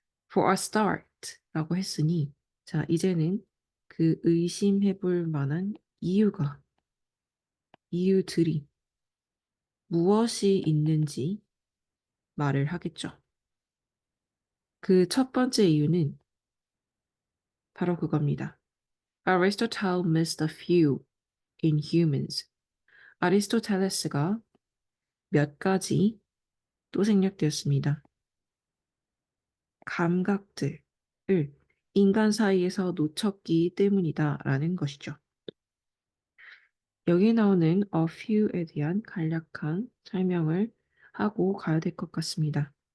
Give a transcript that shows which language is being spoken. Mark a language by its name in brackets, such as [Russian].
[English] For a start [Korean] 라고 했으니, 자, 이제는 그 의심해 볼 만한 이유들이 무엇이 있는지 말을 하겠죠. 그 첫 번째 이유는 바로 그겁니다. [English] Aristotle missed a few in humans. [Korean] 아리스토텔레스가 몇 가지 또 생략되었습니다. 감각들을 인간 사이에서 놓쳤기 때문이다라는 것이죠. 여기 나오는 a few에 대한 간략한 설명을 하고 가야 될 것 같습니다.